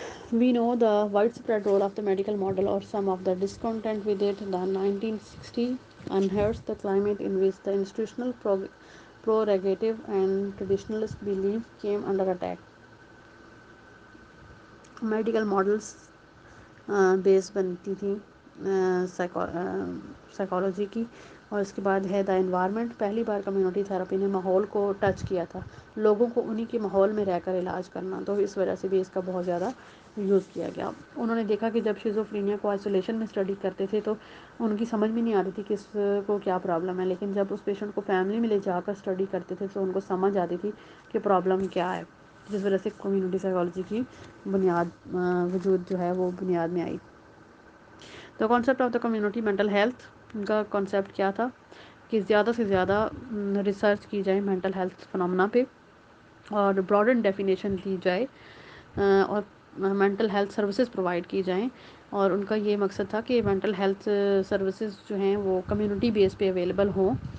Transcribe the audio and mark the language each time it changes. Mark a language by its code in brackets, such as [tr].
[en] We know the widespread role of the medical model or some of the discontent with it. The 1960 unearths the climate in which the institutional prerogative and traditionalist belief came under attack. Medical models [ur] بیس بنتی تھیں psychology کی. اور اس کے بعد ہے [en] The environment. [ur] پہلی بار community therapy نے ماحول کو ٹچ کیا تھا، لوگوں کو انہی کے ماحول میں رہ کر علاج کرنا، تو اس وجہ سے بھی اس کا بہت زیادہ یوز کیا گیا. انہوں نے دیکھا کہ جب شیزوفرینیا کو آئسولیشن میں اسٹڈی کرتے تھے تو ان کی سمجھ میں نہیں آ رہی تھی کہ اس کو کیا پرابلم ہے، لیکن جب اس پیشنٹ کو فیملی میں لے جا کر اسٹڈی کرتے تھے تو ان کو سمجھ آتی تھی کہ پرابلم کیا ہے، جس وجہ سے کمیونٹی سائیکالوجی کی بنیاد وجود جو ہے وہ بنیاد میں آئی. [en] The concept of the community mental health. [ur] ان کا کانسیپٹ کیا تھا کہ زیادہ سے زیادہ ریسرچ کی جائے مینٹل ہیلتھ فنامنا پہ، اور براڈن ڈیفینیشن دی جائے، اور مینٹل ہیلتھ سروسز پرووائڈ کی جائیں. اور ان کا یہ مقصد تھا کہ مینٹل ہیلتھ سروسز جو ہیں وہ کمیونٹی بیس پہ اویلیبل ہوں.